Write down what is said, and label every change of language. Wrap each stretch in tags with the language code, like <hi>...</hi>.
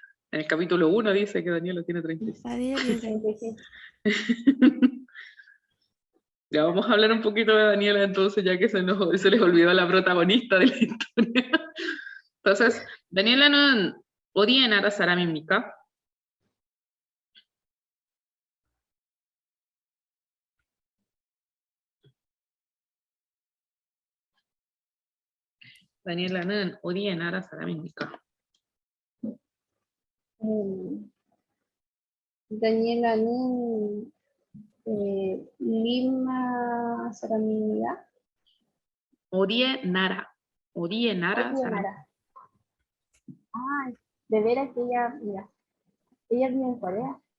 <es>En el capítulo 1 dice que Daniela tiene 35. Ya vamos a hablar un poquito de Daniela entonces, ya que se les olvidó la protagonista de la historia. Entonces,</es> <ko>Daniela는 어디에 나라 사람입니까? Daniela는 어디에 나라 사람입니까? Daniela는 Lima 사람입니다. 어디에 나라 사람.</ko> <es>Ah, de veras que ella, mira, ella vive en Corea.</es>